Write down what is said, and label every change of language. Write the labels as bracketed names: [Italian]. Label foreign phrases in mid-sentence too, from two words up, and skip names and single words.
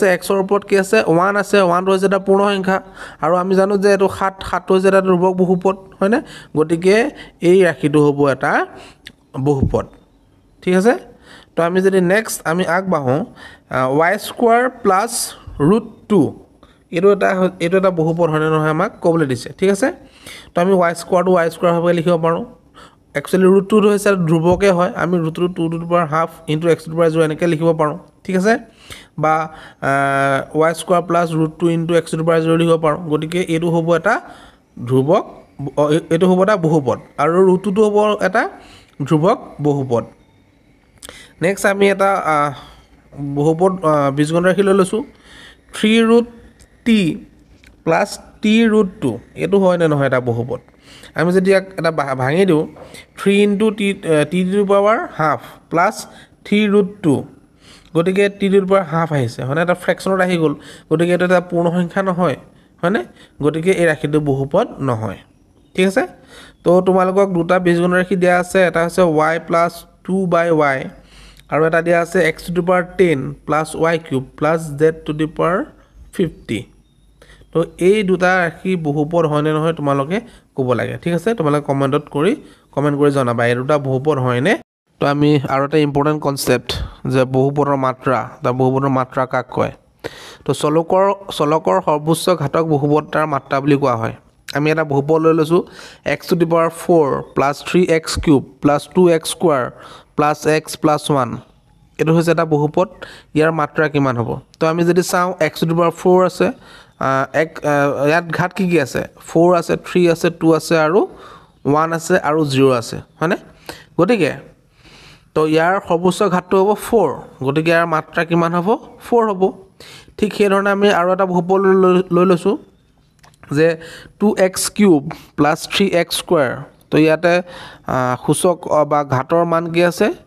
[Assamese] x ৰ ওপৰত কি আছে 1 আছে 1 টো হৈছে এটা পূৰ্ণ সংখ্যা আৰু আমি জানো যে এটো 7 টো হৈছে এটা ধ্ৰুবক বহুপদ হয় না গতিকে এই ৰাশিটো হ'ব এটা বহুপদ ঠিক আছে তো আমি যদি নেক্সট আমি আগবাঢ়োঁ y [English] square plus [Assamese] √2 এইটো এটা বহুপদ হয়নে নহয় আমাক ক'বলৈ দিছে ঠিক আছে তো আমি y স্কোৱাৰটো y স্কোৱাৰ ভাৱে লিখিব পাৰোঁ একচুৱেলি √2 হৈছে ধ্ৰুৱকে হয় আমি √2 2 [English] to the power half into x to the power [Assamese] 0 এনেকৈ লিখিব পাৰোঁ ঠিক আছে বা y [English] square plus √2 into x to the power [Assamese] 0 লিখিব পাৰোঁ গতিকে এইটো হ'ব এটা ধ্ৰুৱক এইটো হ'ব এটা বহুপদ আৰু √2টো হ'ব এটা ধ্ৰুৱক বহুপদ নেক্সট আমি এটা বহুপদ বীজগণিত ৰাশি লৈ লৈছোঁ 3√t প্লাছ t√2 এইটো হয়নে নহয় এটা বহুপদ আমি যদি এটা ভাঙি দিওঁ 3 [English] into t to the power half plus [Assamese] 3√2 গতিকে t [English] to the power half [Assamese] আহিছে হয়নে এটা ফ্ৰেকশ্যনত আহি গ'ল গতিকে এইটো এটা পূৰ্ণ সংখ্যা নহয় হয়নে গতিকে এই ৰাশিটো বহুপদ নহয় ঠিক আছে তো তোমালোকক দুটা বীজগণিত ৰাশি দিয়া আছে এটা হৈছে y প্লাছ 2/y আৰু এটা দিয়া আছে x [English] to the power 10 plus y cube plus z to the [Assamese] power 50 তো এই দুটা ৰাশি বহুপদ হয়নে নহয় তোমালোকে ক'ব লাগে ঠিক আছে তোমালোকে কমেণ্ট কৰি জনাবা এই দুটা বহুপদ হয়নে তো আমি আৰু এটা [English] important concept [Assamese] যে বহুপদৰ মাত্ৰা কাক কয় তো চলকৰ সৰ্বোচ্চ ঘাতক বহুপদ তাৰ মাত্ৰা বুলি কোৱা হয় আমি এটা বহুপদ লৈ লৈছোঁ x [English] to the power 4 plus 3x cube plus 2x square plus x plus 1 [Assamese] এইটো হৈছে এটা বহুপদ ইয়াৰ মাত্ৰা কিমান হ'ব তো আমি যদি চাওঁ x [English] to the power [Assamese] 4 আছে ইয়াত ঘাত কি আছে 4 আছে 3 আছে 2 আছে আৰু 1 আছে আৰু 0 আছে হয়নে গতিকে তো ইয়াৰ সৰ্বোচ্চ ঘাতটো হ'ব 4 গতিকে ইয়াৰ মাত্ৰা কিমান হ'ব 4 হ'ব ঠিক সেইধৰণে আমি আৰু এটা বহুপদ লৈ লৈছোঁ যে 2x [English] cube plus 3x square [Assamese] তো ইয়াতে সূচক বা ঘাতৰ মান কি আছে